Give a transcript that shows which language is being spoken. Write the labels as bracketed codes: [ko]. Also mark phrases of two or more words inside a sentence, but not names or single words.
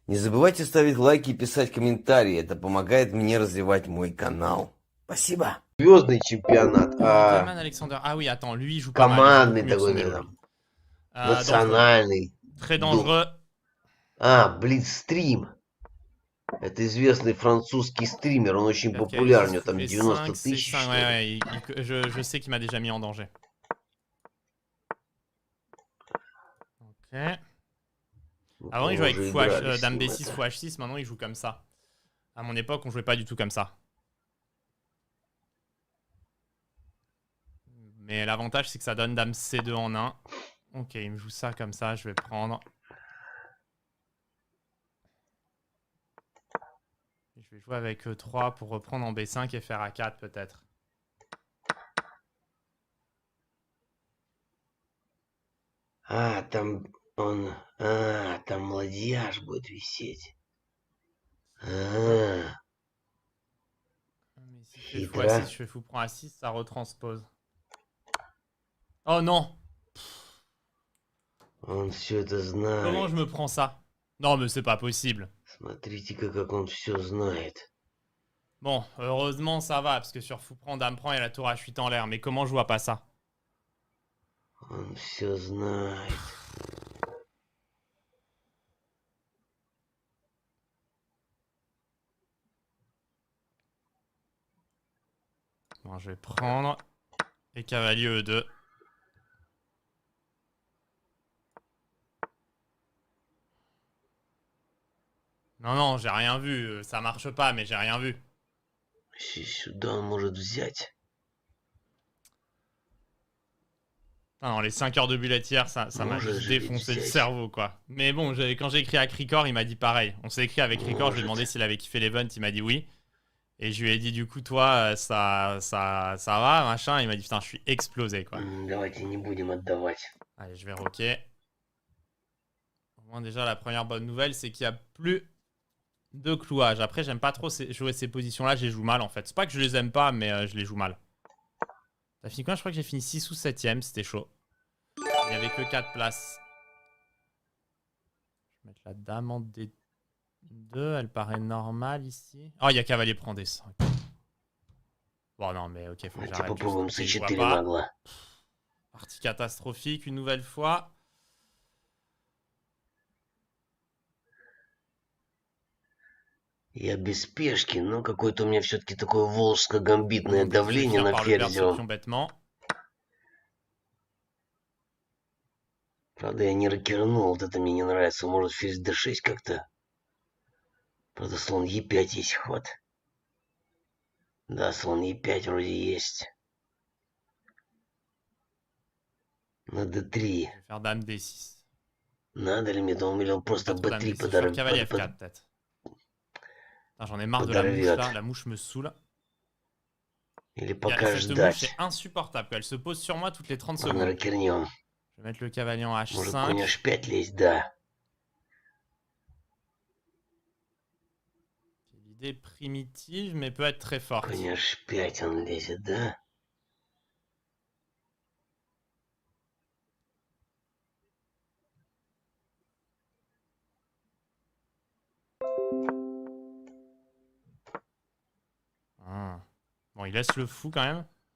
[ru] Не забывайте ставить лайки и писать комментарии. Это помогает мне развивать мой канал. Спасибо. Звездный чемпионат. Gaiman Alexander. [fr] Ah oui, attends, lui il joue pas mal. [ru] Командный [fr] Il joue beaucoup mieux que [ru] такой [fr] son [ru] там. [fr] développeur. [ru] Национальный. [fr] Très dangereux. [ru] Блицстрим. Это известный французский стример. Он очень популярен. У него там 90 тысяч. [fr] Ouais, je sais qu'il m'a déjà mis en danger. Ok. Avant, il jouait avec Dame B6, Fou H6. Maintenant, il joue comme ça. À mon époque, on jouait pas du tout comme ça. Mais l'avantage, c'est que ça donne Dame C2 en 1. Ok, il me joue ça comme ça. Je vais prendre. Je vais jouer avec E3 pour reprendre en B5 et faire A4 peut-être. [ru] Там ладьяж будет висеть. [fr] Mais si je fais Fou A6, je fais Fou prend A6, ça retranspose. Oh non! [ru] Он все это знает. [fr] Comment je me prends ça? Non, mais c'est pas possible. [ru] Смотрите-ка, как он все знает. [fr] Bon, heureusement, ça va, parce que sur Fou prend, Dame prend, il y a la tour H8 en l'air. Mais comment je vois pas ça? [ru] Он все знает. [fr] Bon, je vais prendre. Et cavalier E2. Non, non, j'ai rien vu. Ça marche pas, mais j'ai rien vu. [ru] Сюда он может взять. [fr] Non, les 5 heures de bulletière, ça m'a juste défoncé le cerveau, quoi. Mais bon, quand j'ai écrit à Cricor, il m'a dit pareil. On s'est écrit avec Cricor, je lui ai demandé s'il avait kiffé l'event, il m'a dit oui. Et je lui ai dit, du coup, toi, ça va, machin. Il m'a dit, putain, je suis explosé, quoi. [ru] Давайте не будем отдавать. [fr] Allez, je vais rocker. Au moins, déjà, la première bonne nouvelle, c'est qu'il n'y a plus de clouage. Après, j'aime pas trop jouer ces positions-là, je les joue mal, en fait. C'est pas que je les aime pas, mais je les joue mal. T'as fini quoi? Je crois que j'ai fini 6 ou 7ème, c'était chaud. Il n'y avait que 4 places. Je vais mettre la dame en D2, elle paraît normale ici. Oh, il y a cavalier prend D5. Bon, non, mais ok, faut que j'arrête. [ru] Попробуем C4 нагло. [fr] Partie catastrophique, une nouvelle fois. [ru] Я без спешки, но какое-то у меня все-таки такое волжско-гамбитное давление на ферзем. Правда, я не рокернул, вот это мне не нравится. Может, ферзь d6 как-то? Правда, слон e5 есть ход. Да, слон e5 вроде есть. На d3. [fr] Dame D6. [ru] Надо ли мне, думал, или он просто b3 подорвет. [fr] Cavalier F4 peut-être. J'en ai marre de la mouche là, la mouche me saoule. [ru] Или пока [fr] cette [ru] ждать. [fr] mouche est insupportable, elle se pose sur moi toutes les 30 secondes. [ru] Рокернем. [fr] Je vais mettre le cavalier en H5. [ru] Может, конь H5 лезть, да. [fr] L'idée primitive, mais peut être très forte. [ru] Конь H5 он лезет, да? [fr] Bon, il laisse le fou quand même.